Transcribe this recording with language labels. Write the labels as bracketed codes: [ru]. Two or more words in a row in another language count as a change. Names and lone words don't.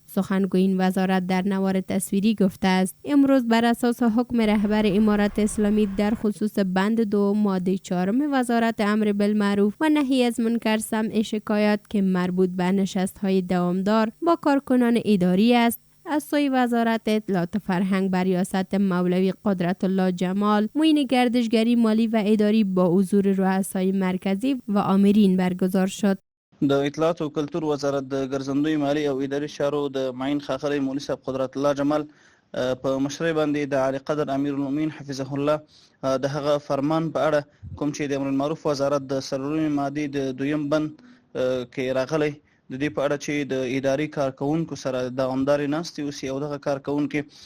[fa] سخنگوی این وزارت در نوار تصویری گفته است امروز بر اساس حکم رهبر امارت اسلامی در خصوص بند 2 ماده 4 وزارت امر بالمعروف و نهی از منکر سمع شکایات که مربوط به نشست‌های دوامدار با کارکنان اداری است، از سوی وزارت اطلاعات و فرهنگ بر ریاست مولوی قدرت الله جمال معین گردشگری مالی و اداری با حضور رؤسای مرکزی و آمرین برگزار شد. [ps] د اطلاعات او کلتور وزارت د ګرځندوی مالی او اداري چارو د معین ښاغلی مولوي صاحب قدرت الله جمال په مشرۍ باندې د عالی قدر امیر المؤمنین حفظه الله د هغه فرمان په اړه کوم چې د امر المعروف وزارت د سروري مادي د دویم بند کې راغلی د دې په اړه چې د اداري کارکونکو سره دوامدارې ناستې وسي او دغه کارکونکي